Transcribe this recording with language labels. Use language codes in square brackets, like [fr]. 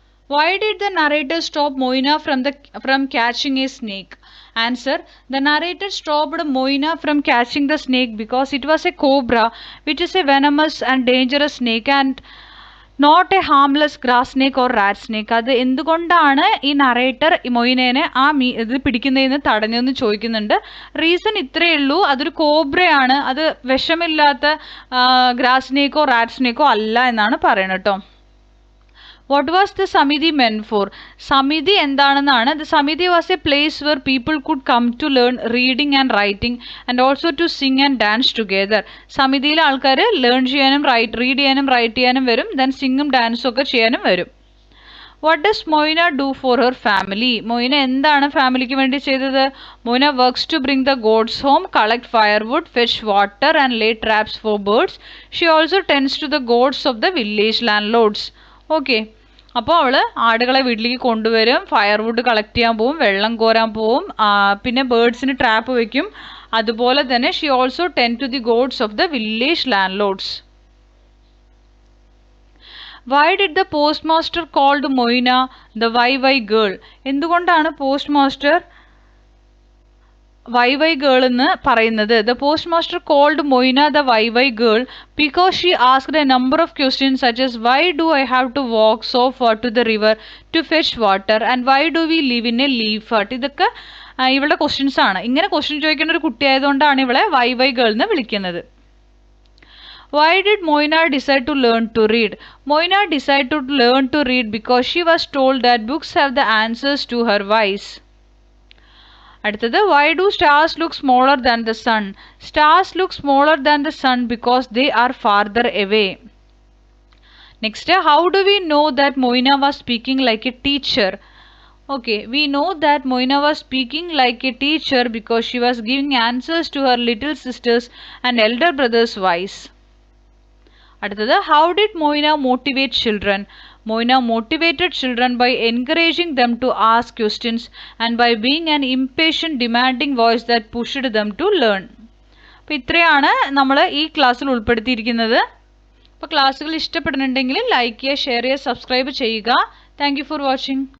[en] Why did the narrator stop Moina from catching a snake? Answer: the narrator stopped Moina from catching the snake because it was a cobra, which is a venomous and dangerous snake, and not a harmless grass snake or rat snake. [ml] അത് എന്തുകൊണ്ടാണ് ഈ narrator മൊയ്നേനെ ഇത് പിടിക്കുന്നതെന്ന് തടഞ്ഞതെന്ന് ചോദിക്കുന്നുണ്ട്. Reason ഇത്രയേ ഉള്ളൂ, അതൊരു കോബ്രയാണ്, അത് വിഷമില്ലാത്ത ഗ്രാസ് സ്നേക്കോ റാറ്റ് സ്നേക്കോ അല്ല എന്നാണ് പറയുന്നത് കേട്ടോ. [en] What was the Samiti meant for? [ml] Samiti എന്താണെന്നാണ്. [en] The Samiti was a place where people could come to learn reading and writing and also to sing and dance together. [ml] സമിതിയിലെ ആൾക്കാർ ലേൺ ചെയ്യാനും read ചെയ്യാനും right ചെയ്യാനും വരും, then സിംഗും ഡാൻസും ഒക്കെ ചെയ്യാനും വരും. [en] What does Moina do for her family? [ml] Moina എന്താണ് ഫാമിലിക്ക് വേണ്ടി ചെയ്തത്? [en] Moina works to bring the goats home, collect firewood, fetch water and lay traps for birds. She also tends to the goats of the village landlords. Okay. [ml] അപ്പോൾ അവൾ ആടുകളെ വീട്ടിലേക്ക് കൊണ്ടുവരും, firewood collect ചെയ്യാൻ പോവും, വെള്ളം കോരാൻ പോവും, പിന്നെ ബേർഡ്സിന് ട്രാപ്പ് വയ്ക്കും. അതുപോലെ തന്നെ [en] She also tend to the gods of the village landlords. Why did the postmaster called Moina the Wai girl? [ml] എന്തുകൊണ്ടാണ് പോസ്റ്റ് മാസ്റ്റർ വൈ ഗേൾ എന്ന് പറയുന്നത്? [en] The postmaster called Moina the Wai girl because she asked a number of questions such as why do I have to walk so far to the river to fetch water and why do we live in a leaf hut? [ml] ഇതൊക്കെ ഇവളുടെ questions ആണ്. ഇങ്ങനെ question ചോദിക്കുന്ന ഒരു കുട്ടിയായതുകൊണ്ടാണ് ഇവളെ Y girl എന്ന് വിളിക്കുന്നത്. [en] Why did Moina decide to learn to read? Moina decided to learn to read because she was told that books have the answers to her whys. [ml] അടുത്തത്, [en] why do stars look smaller than the sun? Stars look smaller than the sun because they are farther away. Next, how do we know that Moina was speaking like a teacher? Okay, we know that Moina was speaking like a teacher because she was giving answers to her little sisters and elder brothers' whys. [ml] അടുത്തത്, [en] how did Moina motivate children? Moina motivated children by encouraging them to ask questions and by being an impatient demanding voice that pushed them to learn. [ml] അപ്പോൾ ഇത്രയാണ് നമ്മൾ ഈ ക്ലാസ്സിൽ ഉൾപ്പെടുത്തിയിരിക്കുന്നത്. അപ്പോൾ ക്ലാസ്സുകൾ ഇഷ്ടപ്പെടുന്നുണ്ടെങ്കിൽ ലൈക്ക് ചെയ്യുക, ഷെയർ ചെയ്യുക, സബ്സ്ക്രൈബ് ചെയ്യുക. Thank you for watching.